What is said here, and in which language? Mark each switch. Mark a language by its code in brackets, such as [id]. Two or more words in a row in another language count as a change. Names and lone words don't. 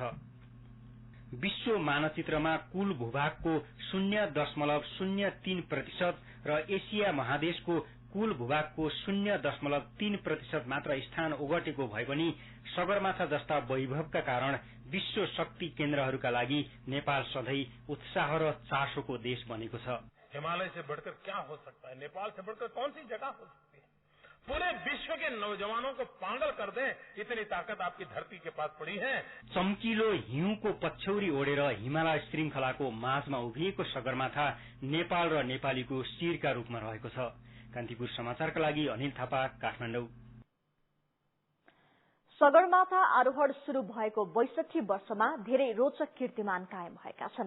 [ne] विश्व मानचित्रमा कुल भूभागको 0.03% र एसिया महादेशको कुल भूभागको 0.3% मात्र स्थान ओगटेको भए पनि सगरमाथा जस्ता वैभवका कारण विश्व शक्ति केन्द्रहरूका लागि नेपाल सधैँ उत्साह र चासोको देश बनेको छ। [hi] हिमालय से बढ़कर क्या हो सकता है, नेपाल से बढ़कर कौन सी जगह हो सकती है। पूरे विश्व के नौजवानों को पागल कर दें, इतनी ताकत आपकी धरती के पास पड़ी है। [ne] चम्किलो हिउँको पछ्यौरी ओढेर हिमालय श्रृंखलाको माझमा उभिएको सगरमाथा नेपाल र नेपालीको शिरका रूपमा रहेको छ। कान्तिपुर समाचारका लागि अनिल थापा, काठमाडौँ। सगरमाथा आरोहण शुरू भएको 62 वर्षमा धेरै रोचक कीर्तिमान कायम भएका छन्।